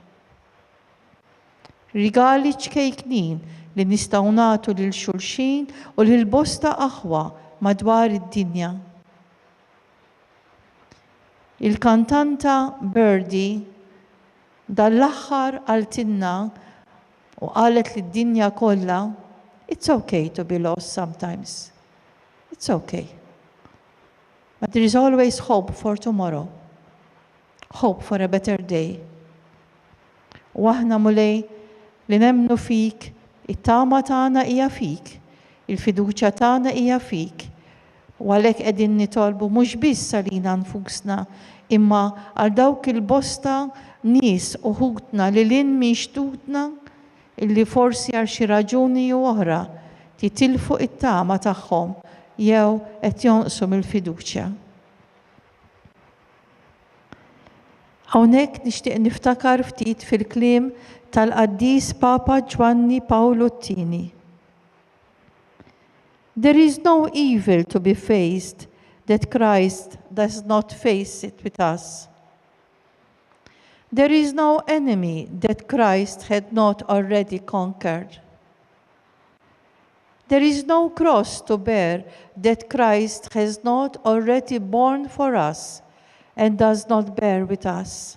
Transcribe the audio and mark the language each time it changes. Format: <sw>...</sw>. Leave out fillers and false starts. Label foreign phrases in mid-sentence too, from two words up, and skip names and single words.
<mt>Rigali ċkejknin li nistgħu nagħtu lil xulxin u lil bosta aħwa madwar id-dinja. Il-kantanta Birdie dal-aħħar għaltinna u qalet li d-dinja kollha,</mt> <en>it's okay to be lost sometimes. It's okay. But there is always hope for tomorrow. Hope for a better day.</en> <mt>U aħna mulej li nemnu fik, it-tama tagħna hija fik, il-fiduċja tagħna hija fik. U għalhekk qegħdin nitolbu mhux biss għalina nfusna, imma għal dawk il-bosta nies uħudna li lin mixtutna illi forsi għal xi raġuni oħra titilfu it-tama tagħhom jew qed jonqsu mill-fiduċja. Hawnhekk nixtieq niftakar ftit fil-kliem tal-Qaddis Papa Giovanni Paolo II.</mt> <en>There is no evil to be faced that Christ does not face it with us. There is no enemy that Christ had not already conquered. There is no cross to bear that Christ has not already borne for us and does not bear with us.</en>